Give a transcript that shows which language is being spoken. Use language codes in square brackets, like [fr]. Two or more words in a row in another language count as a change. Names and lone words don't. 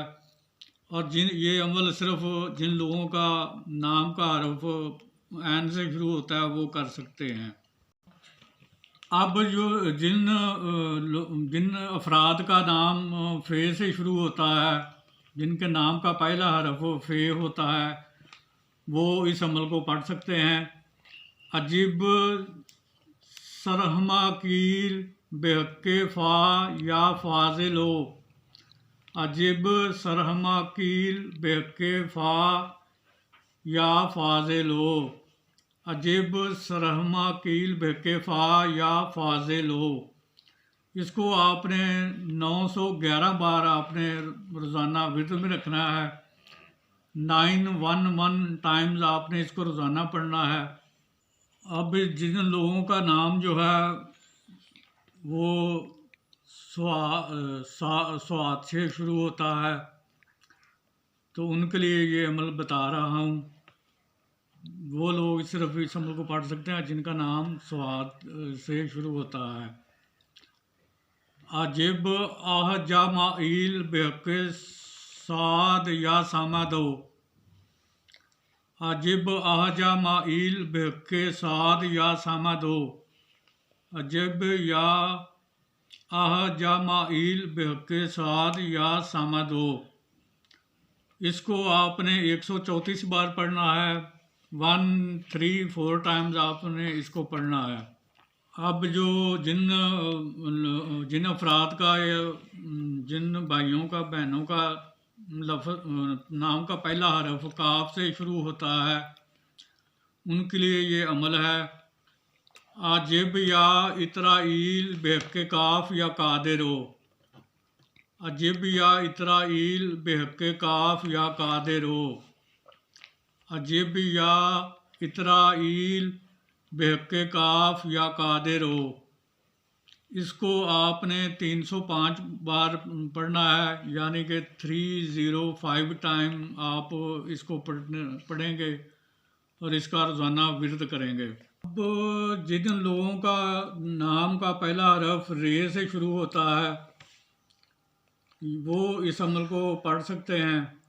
[ur] اور یہ عمل صرف جن لوگوں کا نام کا حرف عین سے شروع ہوتا ہے وہ کر سکتے ہیں. اب جن افراد کا نام فے سے شروع ہوتا ہے، جن کے نام کا پہلا حرف فے ہوتا ہے، وہ اس عمل کو پڑھ سکتے ہیں. [ar] أجب سرهمة قيل بحق فا يا فاضل. أجب سرهمة قيل بحق فا يا فاضل. أجب سرهمة قيل بحق فا يا فاضل. [ur] اس کو آپ نے 911 بار آپ نے روزانہ ورد میں رکھنا ہے. 911 ٹائمز آپ نے اس کو روزانہ پڑھنا ہے. اب جن لوگوں کا نام جو ہے وہ صاد سے شروع ہوتا ہے تو ان کے لیے یہ عمل بتا رہا ہوں. وہ لوگ صرف اس عمل کو پڑھ سکتے ہیں جن کا نام صاد سے شروع ہوتا ہے. [ar] أجب آه جمائيل بحق صاد يا صمد. أجب آه جمائيل بحق صاد يا صمد. أجب يا آه جمائيل بحق صاد يا صمد. [ur] اس کو آپ نے 134 بار پڑھنا ہے. 1 3 4 ٹائمز آپ نے اس کو پڑھنا ہے. اب جو جن افراد کا یا جن بھائیوں کا بہنوں کا نام کا پہلا حرف قاف سے شروع ہوتا ہے، ان کے لیے یہ عمل ہے. [ar] أجب يا إترائيل بحق قاف يا قادر. أجب يا إترائيل بحق قاف يا قادر. أجب يا إترائيل بحق قاف يا قادر. [ur] اس کو آپ نے 305 بار پڑھنا ہے، یعنی کہ 305 ٹائم آپ اس کو پڑھیں گے اور اس کا روزانہ ورد کریں گے. اب جن لوگوں کا نام کا پہلا حرف رے سے شروع ہوتا ہے، وہ اس عمل کو پڑھ سکتے ہیں.